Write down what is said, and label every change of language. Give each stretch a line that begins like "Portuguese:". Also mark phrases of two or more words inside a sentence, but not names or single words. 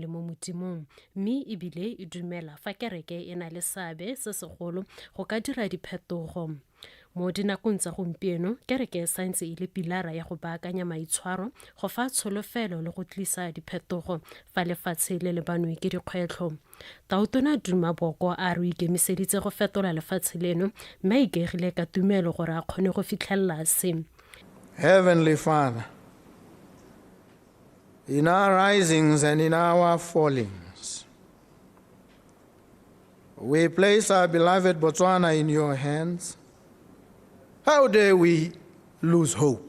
Tswana: mo modimong mme ebile e dumela fa kereke e na le seabe se segolo go ka dira diphetogo mo dinakong tsa gompieno kereke sa ntse e le pilara ya go baakanya maitshwaro go fa tsholofelo le go tlisa diphetogo fa lefatshe le lebanwe ke dikgwetlho taotona Maboko a re ikemiseditse go fetola lefatshe leno mme a ikaegile ka tumelo gore a kgone go fitlhelela se.
English: Heavenly Father, in our risings and in our fallings, we place our beloved Botswana in your hands. How dare we lose hope?